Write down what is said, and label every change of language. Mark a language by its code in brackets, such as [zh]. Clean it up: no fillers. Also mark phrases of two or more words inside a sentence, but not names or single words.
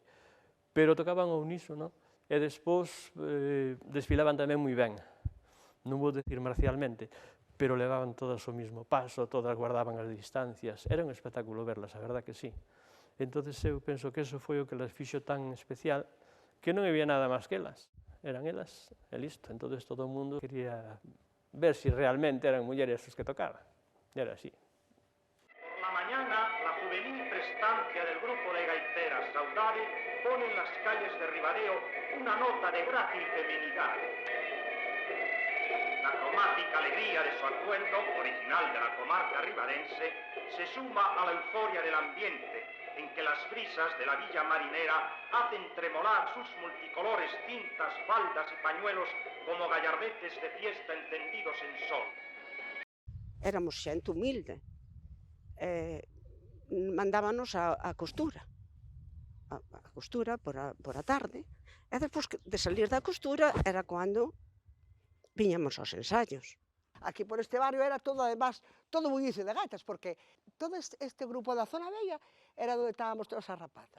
[gl] Pero tocaban ao unísono e despois desfilaban tamén moi ben, non vou dicir marcialmente, pero levaban todas o mismo paso, todas guardaban as distancias, era un espectáculo verlas, a verdad que sí. Entón, eu penso que eso foi o que las fixo tan especial, que non había nada máis que elas, eran elas, e listo. Entón, todo o mundo quería ver si realmente eran mulleres as que tocaban, era así. [es] Por la mañana, la juvenil prestancia del grupo de gaiteras Saudade pone en las calles de Ribadeo una nota de grácil feminidad. La cromática alegría de su atuendo, original de la comarca ribadense, se suma a la euforia del ambiente, en que las brisas de la villa marinera hacen tremolar sus multicolores cintas, faldas y pañuelos como gallardetes de fiesta encendidos en sol. [gl] Éramos xente humilde, mandábanos a costura por a tarde, e despois de salir da costura era cando viñamos aos ensaios. Aquí por este barrio era todo, además, todo bullicio de gaitas, porque todo este grupo da zona bella era onde estábamos todas as rapazas.